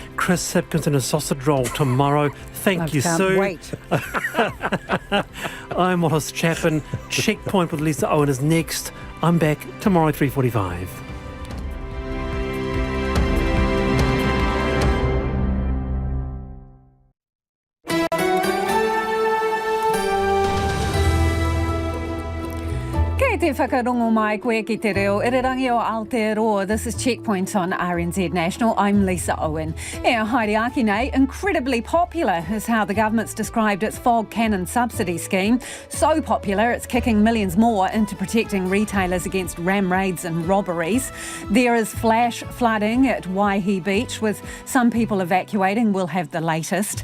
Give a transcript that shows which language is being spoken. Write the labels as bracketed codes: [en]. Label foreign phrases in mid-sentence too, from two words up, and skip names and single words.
[en] Chris Hipkins and a sausage roll tomorrow. Thank you, Sue. Wait. I'm Wallace Chapman. Checkpoint with Lisa Owen is next. I'm back tomorrow at 3:45. [mi] Te whakarongo mai koe ki te reo, irirangi o Aotearoa. [en] This is Checkpoint on RNZ National. I'm Lisa Owen. [mi] Haere aki nei, [en] incredibly popular is how the government's described its fog cannon subsidy scheme. So popular, it's kicking millions more into protecting retailers against ram raids and robberies. There is flash flooding at Waihi Beach, with some people evacuating. We'll have the latest.